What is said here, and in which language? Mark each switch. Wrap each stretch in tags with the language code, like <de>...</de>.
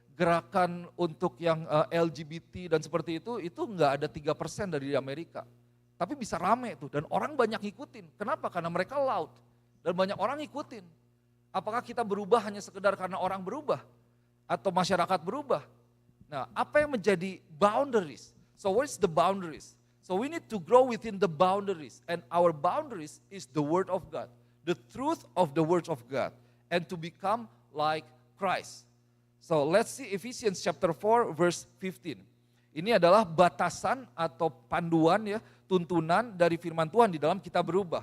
<id>gerakan untuk yang LGBT dan seperti itu nggak ada 3% dari Amerika. Tapi bisa rame tuh dan orang banyak ngikutin. Kenapa? Karena mereka loud dan banyak orang ngikutin. Apakah kita berubah hanya sekedar karena orang berubah? Atau masyarakat berubah? Nah, apa yang menjadi boundaries?</id> <en>So what is the boundaries? So we need to grow within the boundaries. And our boundaries is the word of God. The truth of the word of God. And to become like Christ. So let's see Ephesians chapter 4 verse 15.</en> <id>Ini adalah batasan atau panduan ya, tuntunan dari firman Tuhan di dalam kita berubah.</id>